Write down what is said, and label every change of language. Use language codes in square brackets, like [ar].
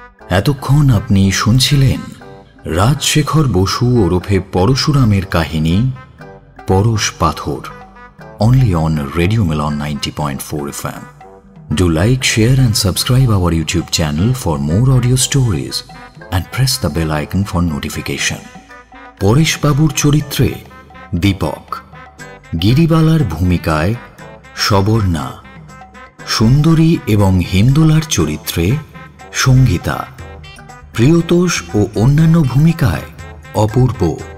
[bn] এতক্ষণ আপনি শুনছিলেন রাজশেখর বসু ওরফে পরশুরামের কাহিনী পরশ পাথর, [en] only on Radio Milan 90.4 FM. Do like, share and subscribe our YouTube channel for more audio stories and press the bell icon for notification. [bn] পরেশবাবুর চরিত্রে দীপক, গিরিবালার ভূমিকায় সবর্ণা, সুন্দরী এবং হিন্দোলার চরিত্রে সঙ্গীতা, প্রিয়তোষ ও অন্যান্য ভূমিকায় অপূর্ব,